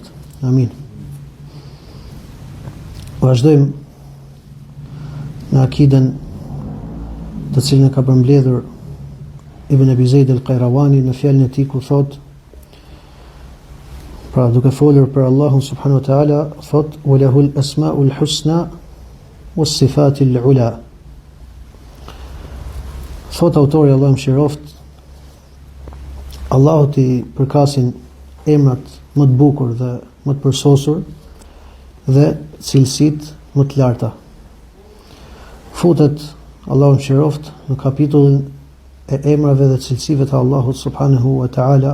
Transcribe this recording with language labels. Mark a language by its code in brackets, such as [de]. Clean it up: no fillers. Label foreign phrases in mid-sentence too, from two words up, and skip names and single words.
[sq] Amin. Vazhdojmë në akiden të cilën e ka përmbledhur Ibn Abi Zaid al-Qayrawani në fjalën e tij ku thotë, pra duke folur për Allahun [ar] سبحانه وتعالى, [sq] thot [ar] وله الأسماء الحسنى والصفات العلى. [sq] Thot autori, Allahu mëshiroft, Allahut i përkasin emrat më të bukur dhe më të përsosur dhe cilësitë më të larta. Futet Allahu mëshiroft në kapitullin e emrave dhe cilësive të Allahut [ar] سبحانه وتعالى.